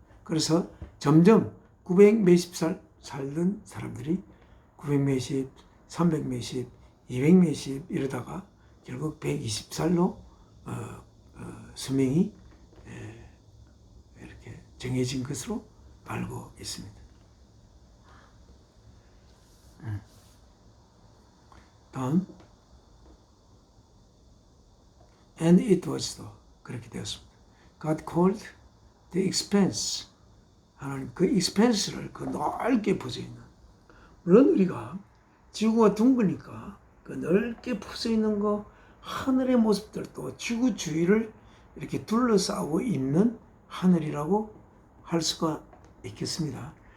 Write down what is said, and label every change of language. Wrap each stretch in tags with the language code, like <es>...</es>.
<ko>그래서 점점 900 몇십 살 살던 사람들이 900 몇십, 300 몇십, 200 몇십 이러다가 결국 120살로 수명이 이렇게 정해진 것으로 알고 있습니다.</ko> <en>다음 And it was so</en> <ko>그렇게 되었습니다.</ko> <en>God called the expanse</en> <ko>하나님 그 expanse를 그 넓게 퍼져 있는 물론 우리가 지구가 둥그니까 그 넓게 퍼져 있는 거 하늘의 모습들도 지구 주위를 이렇게 둘러싸고 있는 하늘이라고 할 수가 있겠습니다.</ko>